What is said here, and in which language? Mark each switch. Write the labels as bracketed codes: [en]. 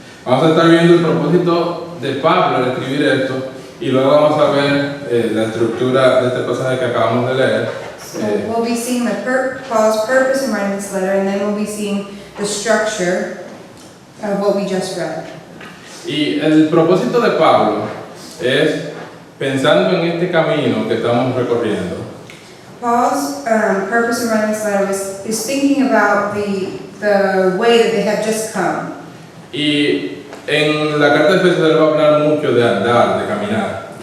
[es] Vamos a estar viendo el propósito de Pablo al escribir esto y luego vamos a ver la estructura de este pasaje que acabamos de leer. [en] So we'll be seeing Paul's purpose in writing this letter, and then we'll be seeing the structure of what we just read. [es] Y el propósito de Pablo es, pensando en este camino que estamos recorriendo, [en] Paul's purpose in writing this letter is thinking about the way that they have just come. [es] y en la carta de Efesios él va a hablar mucho de andar, de caminar.